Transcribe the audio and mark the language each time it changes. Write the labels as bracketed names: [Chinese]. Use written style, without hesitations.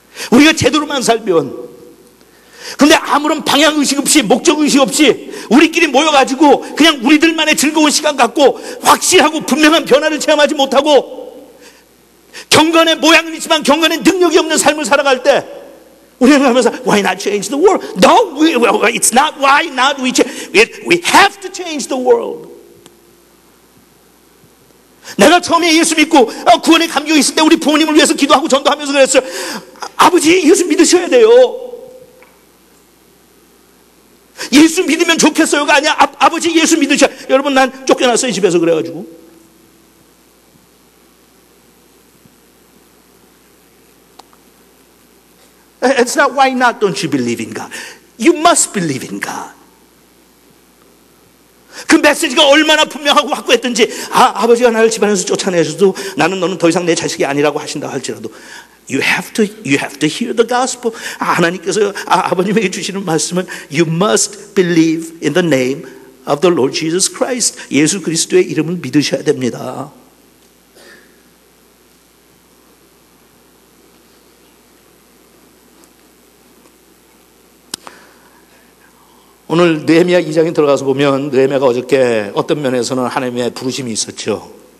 [Korean] 우리가 제대로만 살면, 근데 아무런 방향의식 없이, 목적의식 없이 우리끼리 모여가지고 그냥 우리들만의 즐거운 시간 갖고 확실하고 분명한 변화를 체험하지 못하고 경건의 모양은 있지만 경건의 능력이 없는 삶을 살아갈 때 우리는 하면서 [English] Why not change the world? No, it's not why not we have to change the world. [Korean] 내가 처음에 예수 믿고 구원의 감격이 있을 때 우리 부모님을 위해서 기도하고 전도하면서 그랬어요. 아버지, 예수 믿으셔야 돼요. 예수 믿으면 좋겠어요가 아니야. 아버지 예수 믿으셔. 여러분, 난 쫓겨났어요, 집에서. [English] 그래가지고 It's not why not don't you believe in God. You must believe in God. [Korean] 그 메시지가 얼마나 분명하고 확고했던지, 아버지가 나를 집안에서 쫓아내셔도 나는 너는 더 이상 내 자식이 아니라고 하신다 할지라도 [English] You have to hear the gospel. [Korean] 하나님께서 아버님에게 주시는 말씀은 [English] You must believe in the name of the Lord Jesus Christ. [Korean] 예수 그리스도의 이름을 믿으셔야 됩니다. 오늘 느헤미야 2장에 들어가서 보면 느헤미야가 어저께 어떤 면에서는 하나님의 부르심이 있었죠.